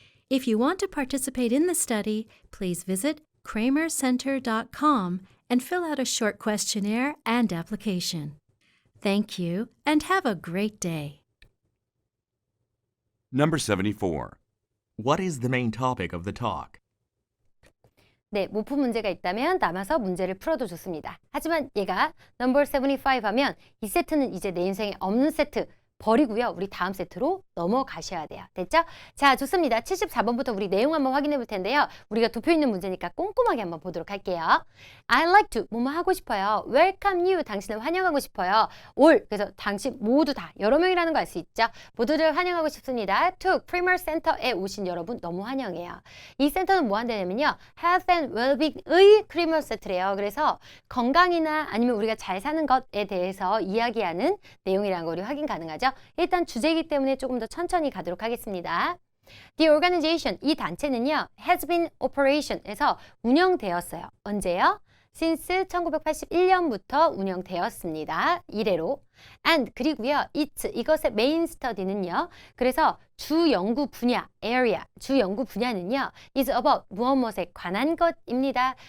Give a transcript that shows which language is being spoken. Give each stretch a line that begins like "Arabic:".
English: If you want to participate in the study, please visit kramercenter.com and fill out a short questionnaire and application. Thank you and have a great day. Number 74. What is the main topic of the talk?
Korean: 네, 못 푼 문제가 있다면 남아서 문제를 풀어도 좋습니다. 하지만 얘가
English: number 75
Korean: 하면 이 세트는 이제 내 인생에 없는 세트 버리고요. 우리 다음 세트로 넘어가셔야 돼요. 됐죠? 자, 좋습니다. 74번부터 우리 내용 한번 확인해 볼 텐데요. 우리가 도표 있는 문제니까 꼼꼼하게 한번 보도록 할게요. I like to, 뭐뭐 하고 싶어요. Welcome you, 당신을 환영하고 싶어요. all, 그래서 당신 모두 다, 여러 명이라는 거 알 수 있죠? 모두를 환영하고 싶습니다. To Kramer Center에 오신 여러분 너무 환영해요. 이 센터는 뭐 한다냐면요. Health and Well-being의 Kramer Center래요. 그래서 건강이나 아니면 우리가 잘 사는 것에 대해서 이야기하는 내용이라는 거 우리 확인 가능하죠? 일단 주제이기 때문에 조금 더 천천히 가도록 하겠습니다. The organization, 이 단체는요,
English: has been operation
Korean: 에서 운영되었어요. 언제요? since 1981년부터 운영되었습니다. 이래로. and 그리고요, it, 이것의 메인 스터디는요, 그래서 주 연구 분야, area, 주 연구 분야는요,
English: is about
Korean: 무엇에 관한 것입니다.